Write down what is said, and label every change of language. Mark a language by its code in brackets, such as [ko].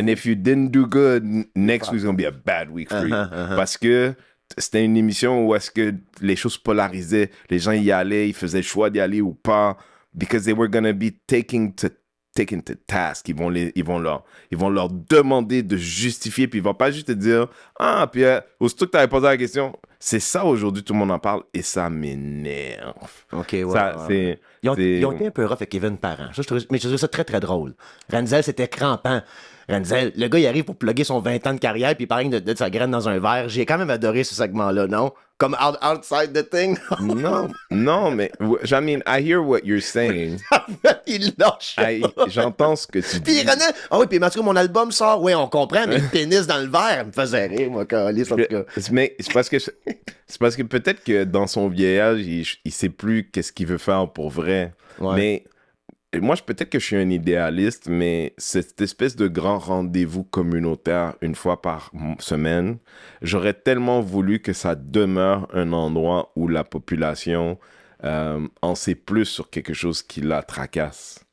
[en] And if you didn't do good, next week's gonna be a bad week for you. [fr] Parce que c'était une émission où est-ce que les choses polarisaient, les gens y allaient, ils faisaient le choix d'y aller ou pas, [en] because they were gonna be taken to task. [fr] Ils vont leur demander de justifier, puis ils vont pas juste te dire puis aussitôt que tu avais posé la question, c'est ça aujourd'hui, tout le monde en parle, et ça m'énerve. Ok, ouais. Ça, c'est... Ils ont été un peu rough avec Kevin Parent. Mais je trouve ça très, très drôle. Renzel, c'était crampant. Renzel, le gars, il arrive pour plugger son 20 ans de carrière, puis il parle de sa graine dans un verre. J'ai quand même adoré ce segment-là, non? [en] Comme outside the thing. [fr] non, mais [en] I mean, I hear what you're saying. [fr] Il lâche. J'entends ce que tu Puis dis. René, oui, puis en tout cas, mon album sort. Oui, on comprend, mais le pénis dans le verre me faisait rire, moi, Carlis, en tout cas. Mais c'est parce que peut-être que dans son vieillage, il sait plus qu'est-ce qu'il veut faire pour vrai. Ouais. Mais moi, peut-être que je suis un idéaliste, mais cette espèce de grand rendez-vous communautaire une fois par semaine, j'aurais tellement voulu que ça demeure un endroit où la population en sait plus sur quelque chose qui la tracasse.